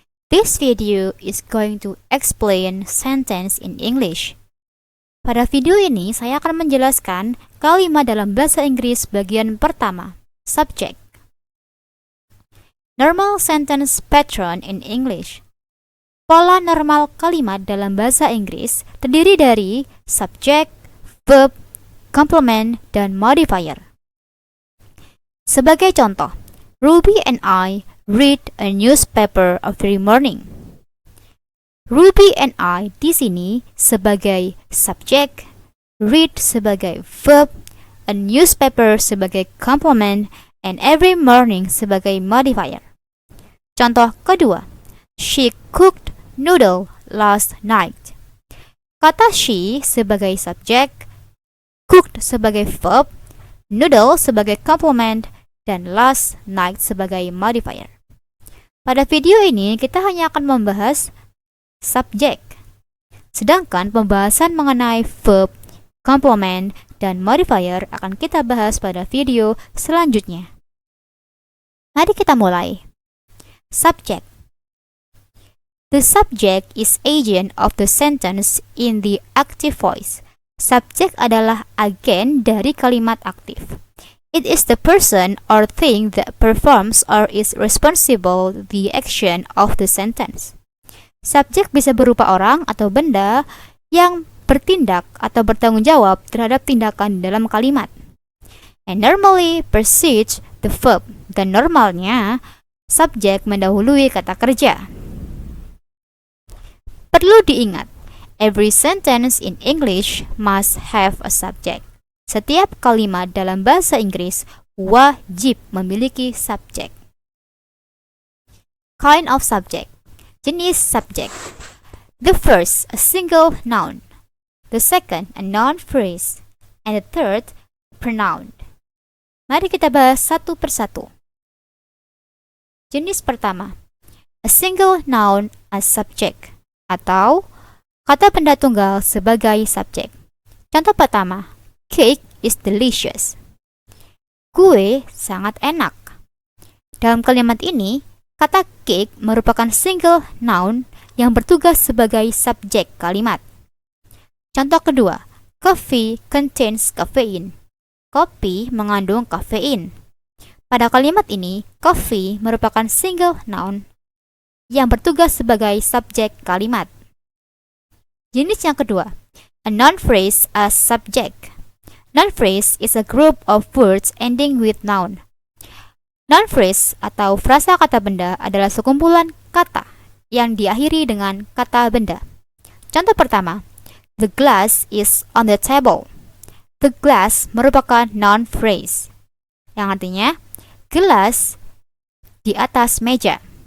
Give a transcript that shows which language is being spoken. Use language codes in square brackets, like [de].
[en] This video is going to explain sentence in English. [id] Pada video ini saya akan menjelaskan kalimat dalam bahasa Inggris bagian pertama, subject. [en] Normal sentence pattern in English. [id] Pola normal kalimat dalam bahasa Inggris terdiri dari subject, verb, complement, dan modifier. Sebagai contoh, [en] Ruby and I read a newspaper every morning. Ruby and I [id] di sini sebagai subjek, read sebagai verb, [en] a newspaper [id] sebagai complement, [en] and every morning [id] sebagai modifier. Contoh kedua, [en] she cooked noodle last night. [id] Kata she sebagai subjek, cooked sebagai verb, noodle sebagai complement, dan [en] last night [id] sebagai modifier. Pada video ini kita hanya akan membahas subjek, sedangkan pembahasan mengenai verb, complement, dan modifier akan kita bahas pada video selanjutnya. Mari kita mulai. Subject. [en] The subject is agent of the sentence in the active voice. [id] Subjek adalah agen dari kalimat aktif. [en] It is the person or thing that performs or is responsible the action of the sentence. [id] Subjek bisa berupa orang atau benda yang bertindak atau bertanggung jawab terhadap tindakan dalam kalimat. [en] And normally precedes the verb. [id] Dan normalnya, subjek mendahului kata kerja. Perlu diingat, [en] every sentence in English must have a subject. [id] Setiap kalimat dalam bahasa Inggris wajib memiliki subjek. [en] Kind of subject. [id] Jenis subjek. [en] The first, a single noun. The second, a noun phrase. And the third, pronoun. [id] Mari kita bahas satu persatu. Jenis pertama, [en] a single noun as subject, [id] atau kata benda tunggal sebagai subjek. Contoh pertama, [en] cake is delicious. [id] Kue sangat enak. Dalam kalimat ini, kata cake merupakan single noun yang bertugas sebagai subjek kalimat. Contoh kedua, [en] coffee contains caffeine. [id] Kopi mengandung kafein. Pada kalimat ini, coffee merupakan single noun yang bertugas sebagai subjek kalimat. Jenis yang kedua, [en] a noun phrase as subject. Noun phrase is a group of words ending with noun. [id] Noun phrase atau frasa kata benda adalah sekumpulan kata yang diakhiri dengan kata benda. Contoh pertama, [en] the glass is on the table. [id] The glass merupakan noun phrase yang artinya gelas di atas meja.